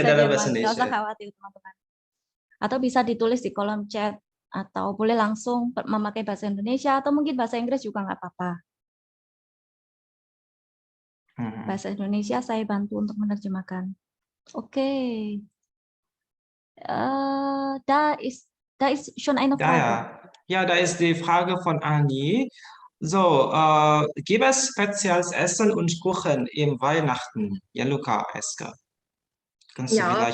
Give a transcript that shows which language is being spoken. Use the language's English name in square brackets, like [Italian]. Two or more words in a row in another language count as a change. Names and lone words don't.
[Indonesian] dalam Jerman, bahasa nggak usah Indonesia. khawatir teman-teman. Atau bisa ditulis di kolom chat, atau boleh langsung memakai bahasa Indonesia, atau mungkin bahasa Inggris juga nggak apa-apa. Bahasa Indonesia saya bantu untuk menerjemahkan. Oke. [German] Da ist schon eine Frage. Ja, da ist die Frage von Anni. So, gibt es spezielles Essen und Kuchen im Weihnachten? Gianluca, Eske. Kannst du Ja, auf vielleicht